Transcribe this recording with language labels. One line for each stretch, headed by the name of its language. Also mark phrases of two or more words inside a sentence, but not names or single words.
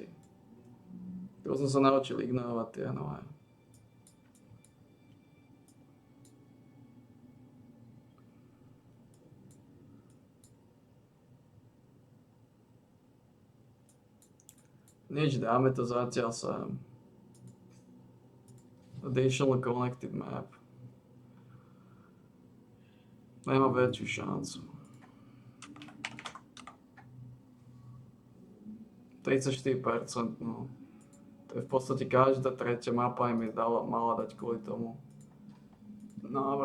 Slovak: To som sa naučil ignorovať tie nové. Nič, dáme to zatiaľ sem.
English: Additional connected map.
Slovak: Nemá väčšiu šancu. 34%, no. To je v podstate každá tretia mapa im mala dať kvôli tomu návrh.